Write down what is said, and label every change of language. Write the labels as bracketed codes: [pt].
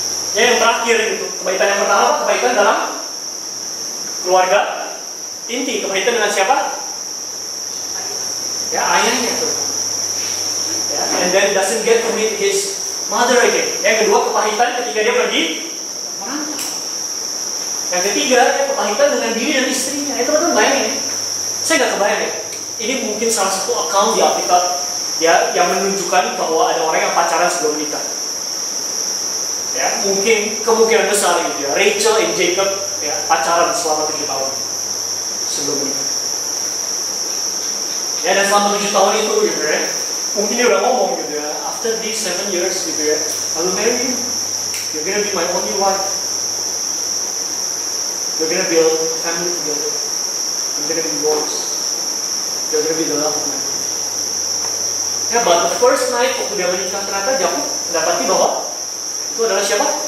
[id] Ya, yang terakhir itu, kebaikan yang pertama, kebaikan dalam keluarga inti. Kebaikan dengan siapa? Ya, ayahnya tuh. [en] Ya, and then doesn't get to meet his mother again. [id] Yang kedua, kepahitan ketika dia pergi merantau. Yang ketiga, kepahitan dengan diri dan istrinya. Itu teman-teman bayangin ya. Saya nggak kebayang ya. Ini mungkin salah satu account di Alkitab ya, yang menunjukkan bahwa ada orang yang pacaran sebelum menikah. Ya, mungkin kemungkinan besar gitu ya. Rachel and Jacob ya, pacaran selama 7 tahun sebelum menikah. Ya, dan selama 7 tahun itu gitu ya, mungkin dia udah ngomong gitu ya, [en] after these 7 years [id] gitu ya, [en] I will marry you. You're gonna be my only wife. You're gonna build family together. I'm gonna be yours. You're gonna be the love of my life. [id] Ya, [en] but the first night [id] waktu dia menikah ternyata Yakub mendapati bahwa itu adalah siapa?